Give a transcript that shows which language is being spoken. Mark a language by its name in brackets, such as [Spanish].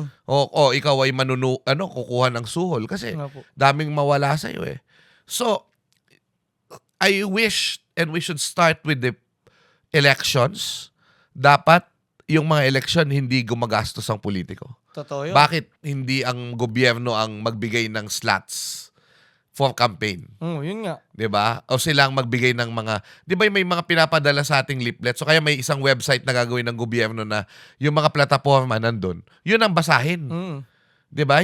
[Filipino] O ikaw ay kukuha ng suhol kasi daming mawala sa'yo eh. [English] So, I wish and we should start with the elections. [Filipino] Dapat yung mga eleksyon hindi gumagastos ang politiko. Totoo yun. Bakit hindi ang gobyerno ang magbigay ng [English] slots for campaign? [Filipino] Yun nga. 'Di ba? O sila ang magbigay ng mga, 'di ba may mga pinapadala sa ating leaflet. So kaya may isang website na gagawin ng gobyerno na yung mga plataforma nandun. Yun ang basahin. 'Di ba?